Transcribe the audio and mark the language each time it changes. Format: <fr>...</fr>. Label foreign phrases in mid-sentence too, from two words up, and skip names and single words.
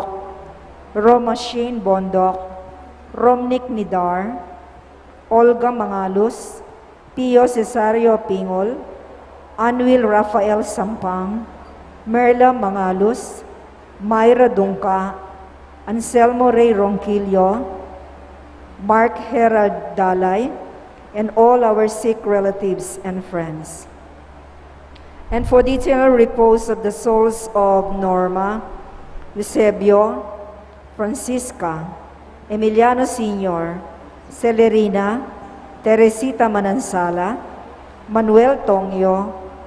<en>Roma Shane Bondok, Romnick Nidar, Olga Mangalus, Pio Cesario Pingol, Anwil Rafael Sampang, Merla Mangalus, Myra Dungka, Anselmo Ray Ronquillo, Mark Herald Dalay, and all our sick relatives and friends. And for the eternal repose of the souls of Norma, Eusebio, Francisca, Emiliano Sr., Celerina, Teresita Manansala, Manuel Tongyo,</en>